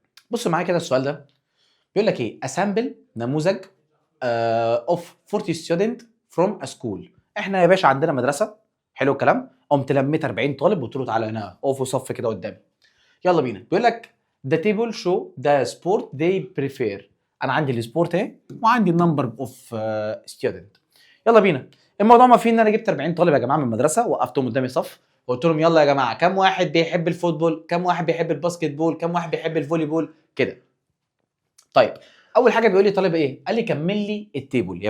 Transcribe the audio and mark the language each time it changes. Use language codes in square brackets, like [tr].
[ar] بص معايا كده السؤال ده بيقول لك ايه؟ [en] A sample نموذج of 40 student from a school. [ar] احنا يا باشا عندنا مدرسه. حلو الكلام. قمت لميت 40 طالب وقلت له تعالى هنا اقفوا صف كده قدامي. يلا بينا. بيقول لك [en] the table show the sport they prefer. [ar] انا عندي السبورت اهي وعندي النمبر اوف ستودنت. يلا بينا. الموضوع ما فيه ان انا جبت 40 طالب يا جماعه من المدرسه وقفتهم قدامي صف وقلت لهم يلا يا جماعه كم واحد بيحب الفوتبول؟ كم واحد بيحب الباسكت بول؟ كم واحد بيحب الفولي بول؟ كده. طيب اول حاجه بيقول لي طالب ايه؟ قال لي كمل لي التيبل.